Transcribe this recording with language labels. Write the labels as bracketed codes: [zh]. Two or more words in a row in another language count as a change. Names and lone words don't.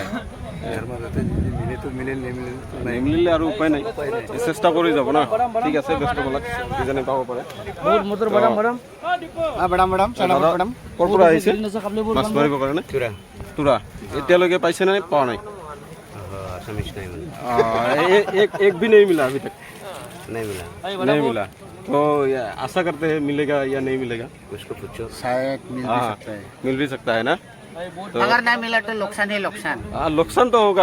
[as] ইয়াৰ মাজতে মিলেতো মিলিল, নিমিলিলে আৰু উপায় নাই, চেষ্টা কৰি যাব না। ঠিক আছে, ব্যস্ত হ'লক, কিজানি পাব পাৰে। ক'ৰ পৰা আহিছে মাছ মাৰিবৰ কাৰণে? তুৰা। এতিয়ালৈকে পাইছে নে পোৱা নাই? [hi] एक भी नहीं मिला अभी तक? नहीं मिला। तो आशा करते हैं मिलेगा या नहीं मिलेगा? उसको पूछो, शायद मिल भी सकता है। मिल भी सकता है ना? तो अगर नहीं मिला तो नुकसान ही नुकसान। नुकसान तो होगा।